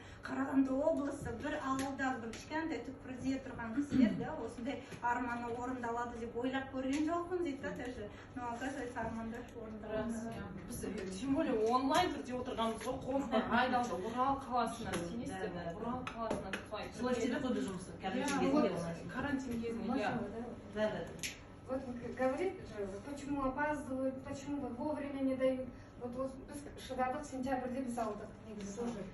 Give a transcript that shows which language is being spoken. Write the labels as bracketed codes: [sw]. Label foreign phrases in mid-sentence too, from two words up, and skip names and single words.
[kk] Қарағанды облысы бір ауылда бір кішкентай түкпірде тұрған кісілер, да, осындай арманы орындалады деп ойлап көрген жоқпын дейді да даже. [ru] Но оказывается, [kk] армандар орындалады. Біз [ru] тем более [kk] онлайн түрде отырғанбыз ғой, қолымыздан айналды Орал қаласына, сенесіздер ме? Орал қаласына қалай. Солай істедік қой біз жұмысты, карантин кезінде. Карантин кезінде, иә. [ru] Да. Вот говорит же, почему опаздывают, почему вот вовремя не дают. [kk] Вот біз шыдадық, сентябрьде біз алдық негізі тоже.